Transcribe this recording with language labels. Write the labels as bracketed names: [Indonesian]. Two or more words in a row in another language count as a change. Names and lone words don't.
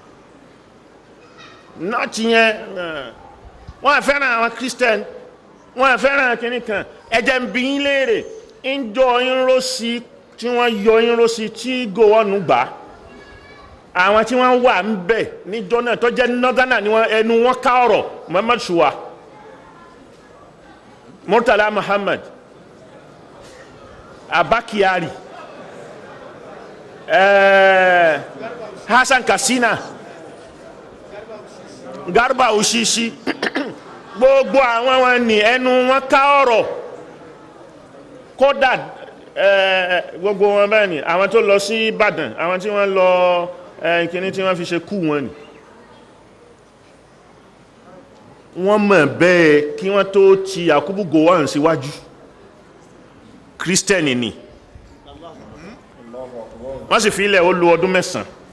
[Yoruba] yẹn wọ́n fẹ́ràn àwọn Christian wọ́n fẹ́ràn kìíní kan ẹjẹ́ ń bí yín léèrè ń jọ ìrọ́sí tí wọ́n yọ ìrọ́sí tí gòwọ́nù gbà àwọn tí wọ́n wà ń bẹ̀ níjọ́ náà tó jẹ́ northerner ni wọ́n ẹnu wọn ká ọ̀rọ̀ Muhammad Shuwa Murtala Muhammad Abakiyari Hassan Katsina Garba Ushishi gbogbo àwọn wọn ní ẹnu wọn ká ọ̀rọ̀ kódà gbogbo wọn bẹ́ẹ̀ ni àwọn tó lọ sí Ìbàdàn àwọn tí wọ́n lọ ìkíní tí wọ́n fi ṣe kú wọn ni wọ́n mọ̀ bẹ́ẹ̀ kí wọ́n tó ti Yakubu Gowon síwájú Kírísítẹ́nì ni wọ́n sì fi ilẹ̀ ó lo ọdún 9